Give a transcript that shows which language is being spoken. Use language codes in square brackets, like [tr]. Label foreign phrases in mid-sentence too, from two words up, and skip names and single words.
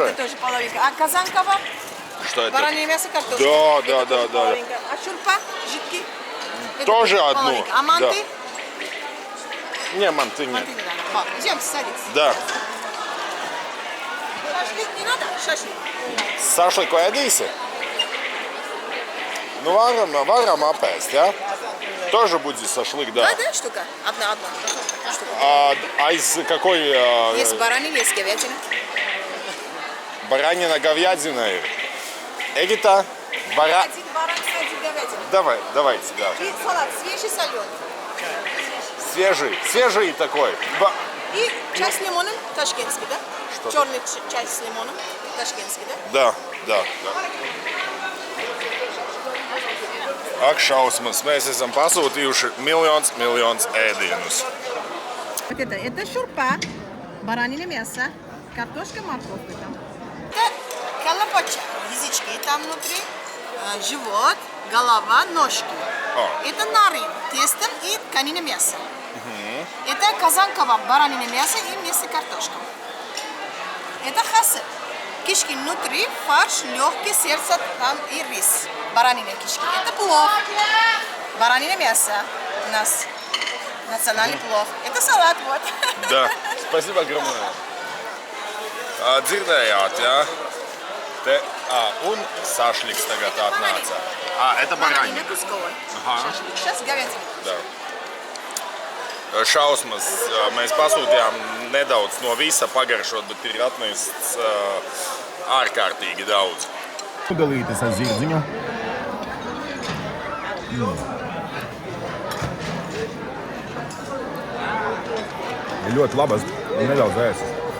[ru] Это тоже половинка. А казан-кабаб? Что это? Баранье мясо, картошка. Да. Это тоже половинка. А шурпа? Жидкий? Это Тоже одну. половинка. А манты? Не, манты нет. Манты не надо. Пап, идем садиться. Да. Шашлык не надо? Шашлык. [lv] Sašliku ēdīsi? Nu, varam apēst, ja? [ru] Тоже будет шашлык, да. Одна штука? Одна штука. А из какой? Есть баранина, есть говядина. Баранина, говядина. Эгита? Один баранина, один говядина. Давайте, да. И салат свежий, соленый. Свежий такой. И чай с лимоном, ташкентский, да? Что? Черный чай с лимоном, ташкентский, да? Да. [lv] Ak, šausmas, mēs esam pasūtījuši miljonus ēdienus. [ru] Вот это шурпа, баранина мясо, картошка, морковка там. Это калапача, язычки там внутри, живот, голова, ножки. Это нарынь, тесто и конина мясо. Это казан-кабаб, баранина мясо и мясо картошка. Это хасып. Кишки внутри, фарш, легкий, сердце там и рис. Баранина кишки. Это плов. Баранина мясо у нас. Национальный плов. Это салат, вот. Да, спасибо огромное. [lv] Dzirdējāt, ja? Te, un sašliks tagad atnāca. [ru] Это Баранина баранина. кусковая. Ага. Сейчас говядина. Да. [lv] Šausmas mēs pasūtījām nedaudz no visa pagaršot, bet ir atnests ārkārtīgi daudz. Udalītes ar zirdziņu. Ir ļoti labas, nedaudz ēsas.